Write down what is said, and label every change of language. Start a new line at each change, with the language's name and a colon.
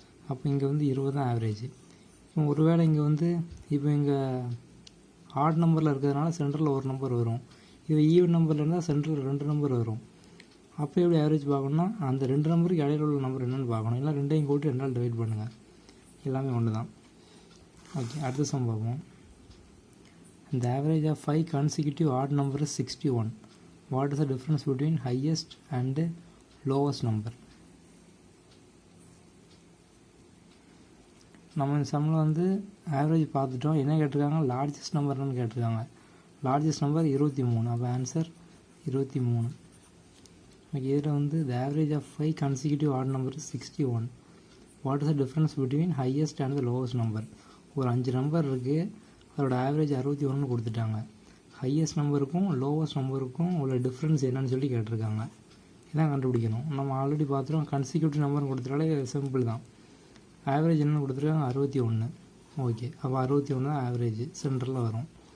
Tamil: அப்போ இங்கே வந்து 20 தான் ஆவரேஜ். இப்போ ஒருவேளை இங்கே வந்து இப்போ இங்கே ஆட் நம்பரில் இருக்கிறதுனால சென்டரில் ஒரு நம்பர் வரும். இது ஈவன் நம்பரில் இருந்தால் சென்டரில் 2 நம்பர் வரும். அப்போ எப்படி ஆவரேஜ் பார்க்கணுன்னா அந்த 2 நம்பருக்கு இடையில உள்ள நம்பர் என்னென்னு பார்க்கணும். இல்லை ரெண்டையும் கூட்டி 2ஆல் டிவைட் பண்ணுங்கள். எல்லாமே ஒன்று தான். ஓகே, அடுத்த சம் பார்ப்போம்.
English: The average of 5 consecutive odd number is 61. What is the difference between highest and lowest number?
Tamil: நம்ம இந்த சம்மில் வந்து ஆவரேஜ் பார்த்துட்டோம். என்ன கேட்டிருக்காங்க? லார்ஜஸ்ட் நம்பர்னு கேட்டிருக்காங்க. Largest number 23. அப்போ ஆன்சர் 23. ஓகே, இதில் வந்து
English: the average of 5 consecutive odd number is 61. What is the difference between highest and the lowest number?
Tamil: ஒரு 5 நம்பர் இருக்குது, அதோட ஆவரேஜ் 61 கொடுத்துட்டாங்க. ஹையஸ்ட் நம்பருக்கும் லோவஸ்ட் நம்பருக்கும் உள்ள டிஃப்ரென்ஸ் என்னன்னு சொல்லி கேட்டிருக்காங்க. இதான் கண்டுபிடிக்கணும். நம்ம ஆல்ரெடி பார்த்துட்டோம், கன்சிக்யூட்டிவ் நம்பர்னு கொடுத்துட்டாலே சிம்பிள் தான். ஆவரேஜ் என்னென்னு கொடுத்துருக்காங்க? 61. ஓகே, அப்போ 61 தான் ஆவரேஜ், சென்டரில் வரும்.